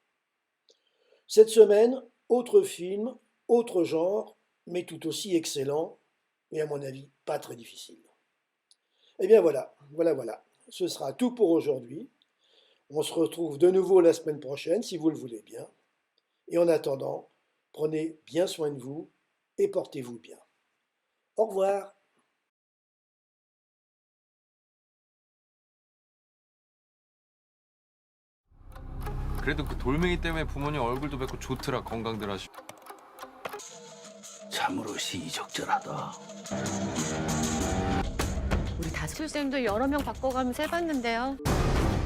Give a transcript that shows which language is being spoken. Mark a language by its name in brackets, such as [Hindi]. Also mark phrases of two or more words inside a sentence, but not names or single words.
[French] Cette semaine, autre film, autre genre, mais tout aussi excellent, et à mon avis, pas très difficile. Eh bien voilà. Ce sera tout pour aujourd'hui. On se retrouve de nouveau la semaine prochaine, si vous le voulez bien. Et en attendant, prenez bien soin de vous et portez-vous bien. Au revoir. [Korean] 그래도 그 돌멩이 때문에 부모님 얼굴도 뵙고 좋더라. 건강들 하시고. 참으로 시의적절하다. 우리 다슬쌤도 여러 명 바꿔가면서 해봤는데요.